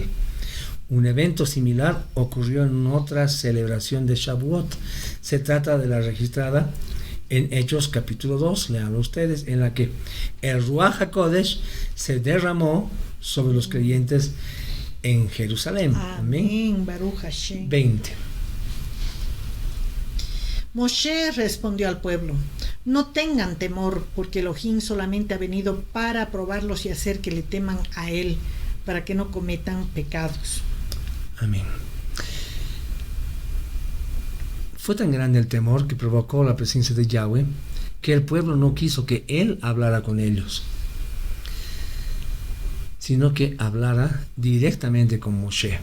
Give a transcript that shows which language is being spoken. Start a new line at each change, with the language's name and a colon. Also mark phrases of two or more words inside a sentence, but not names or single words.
Spanish: Un evento similar ocurrió en otra celebración de Shavuot. Se trata de la registrada en Hechos capítulo 2, leanlo ustedes, en la que el Ruach HaKodesh se derramó sobre los creyentes en Jerusalén. Amén.
Hebrew: ברוך השם.
Spanish: 20. Moshe respondió al pueblo: no tengan temor, porque Elohim solamente ha venido para probarlos y hacer que le teman a él, para que no cometan pecados. Amén. Fue tan grande el temor que provocó la presencia de Yahweh, que el pueblo no quiso que él hablara con ellos, sino que hablara directamente con Moshe.